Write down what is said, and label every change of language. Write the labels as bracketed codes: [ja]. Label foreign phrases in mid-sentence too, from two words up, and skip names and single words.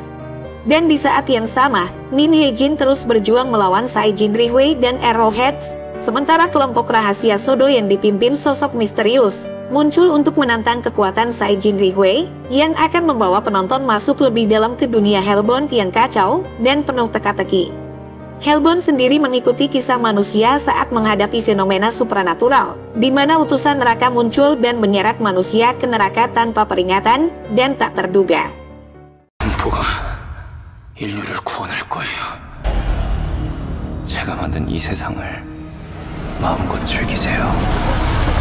[id] Dan di saat yang sama, Min Hye-jin terus berjuang melawan Sae-jin Ri-hwee dan Arrowheads, sementara kelompok rahasia Sodo yang dipimpin sosok misterius muncul untuk menantang kekuatan Sae-jin Ri-hwee yang akan membawa penonton masuk lebih dalam ke dunia Hellbound yang kacau dan penuh teka-teki. Hellbound sendiri mengikuti kisah manusia saat menghadapi fenomena supranatural, di mana utusan neraka muncul dan menyeret manusia ke neraka tanpa peringatan dan tak terduga. [ko] 공포가 인류를 구원할 거예요. 제가 만든 이 세상을 마음껏 즐기세요.